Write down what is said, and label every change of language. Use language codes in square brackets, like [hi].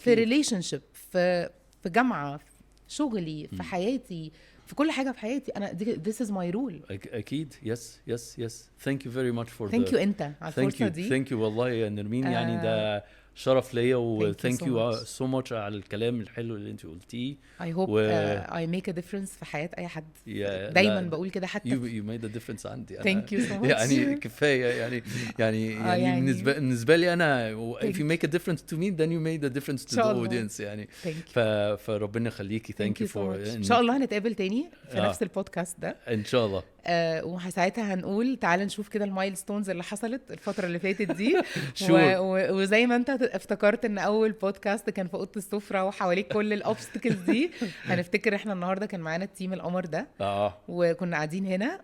[ar] في ريليشن شيب، في جامعه، شغلي، في حياتي، في كل حاجه في حياتي، انا [en] this is my rule. [ar] اكيد. [en] yes. thank you very much for thank you [ar] انت على الفرصه دي. thank you والله يا نرمين. يعني ده شرف ليا و [en] thank you so much [ar] على الكلام الحلو اللي انت قلتيه. [en] I hope I make a difference [ar] في حياة اي حد. دايما بقول كده. حتى [en] you made a difference [ar] عندي. [en] thank you so much. [ar] يعني كفايه يعني بالنسبه لي انا [en] if you make a difference to me then you made a difference to the audience [ar] يعني. فربنا يخليكي. [en] thank you for [ar] ان شاء الله هنتقابل تاني في نفس البودكاست ده ان شاء الله. وساعتها هنقول تعال نشوف كده المايلستونز اللي حصلت الفتره اللي فاتت دي. [en] Sure. [ar] وزي ما انت افتكرت ان اول بودكاست كان في اوضه السفره وحواليك كل الاوبستكلز دي، هنفتكر احنا النهارده كان معانا التيم القمر ده وكنا قاعدين هنا،